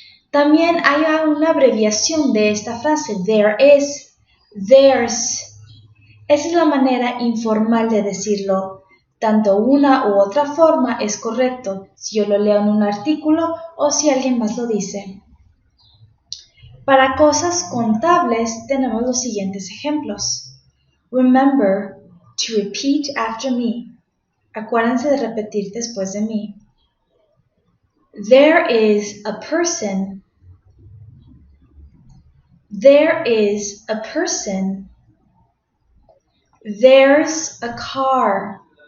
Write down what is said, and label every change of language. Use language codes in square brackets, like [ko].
[es] También hay una abreviación de esta frase, [en] there is, there's. [es] Esa es la manera informal de decirlo. Tanto una u otra forma es correcto si yo lo leo en un artículo o si alguien más lo dice. Para cosas contables tenemos los siguientes ejemplos. [en] Remember to repeat after me. [es] Acuérdense de repetir después de mí. [en] There is a person. There is a person. There's a car.